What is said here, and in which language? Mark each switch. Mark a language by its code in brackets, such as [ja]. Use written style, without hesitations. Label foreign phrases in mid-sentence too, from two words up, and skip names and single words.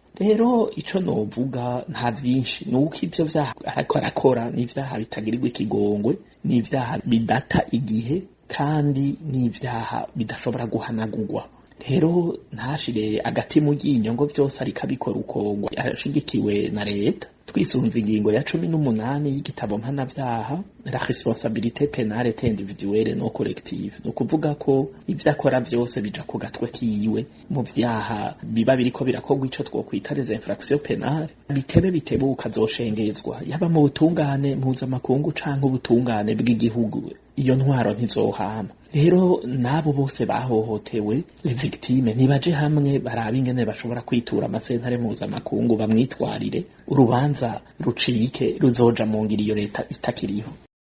[rn] Rero ico novuga nta vyinshi, nuko ivyo vyaha ariko arakora n'ivyaha bitagirirwa ikigongwe, n'ivyaha bidata igihe, kandi n'ivyaha bidashobora guhanagurwa. Rero ntashire agati mu ryinyo ngo vyose ariko abikora uko ashigikiwe na leta. Twisunze ingingo ya 18 y'igitabo mpanavyaha, [fr] la responsabilité pénale est individuelle non collective. [rn] No kuvuga ko ivyo akora vyose bija ku gatwe kiwe mu vyaha biba biriko birakorwa ico twokwita [fr] les infractions pénales, [rn] bitebe bitebuka zoshengezwa yaba mu butungane mpuzamakungu canke ubutungane bw'igihugu. Iyo ntwaro ntizohama. Rero nabo bose bahohotewe, [fr] les victimes [rn] nibaje hamwe baraba ingene bashobora kwitura amasentare mpuzamakungu bamwitwarire, urubanza rucike ruzoja mu ngiro iyo leta itakiriho.